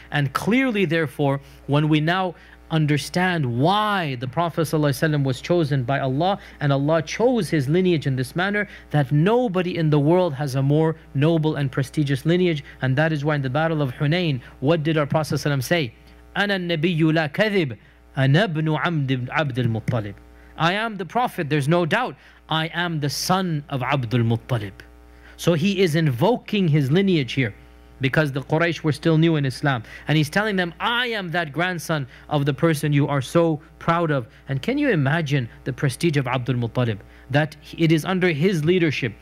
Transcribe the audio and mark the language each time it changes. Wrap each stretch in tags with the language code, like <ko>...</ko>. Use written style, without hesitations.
<en>And clearly therefore, when we now understand why the Prophet ﷺ was chosen by Allah, and Allah chose his lineage in this manner, that nobody in the world has a more noble and prestigious lineage. And that is why in the Battle of Hunayn, what did our Prophet ﷺ say?</en> <ar>أَنَا النَّبِيُّ لَا كَذِبْ أَنَا ابْنُ Abdul Muttalib.</ar> <en>I am the Prophet, there's no doubt. I am the son of Abdul Muttalib. So he is invoking his lineage here, because the Quraysh were still new in Islam. And he's telling them, I am that grandson of the person you are so proud of. And can you imagine the prestige of Abdul Muttalib? That it is under his leadership.</en>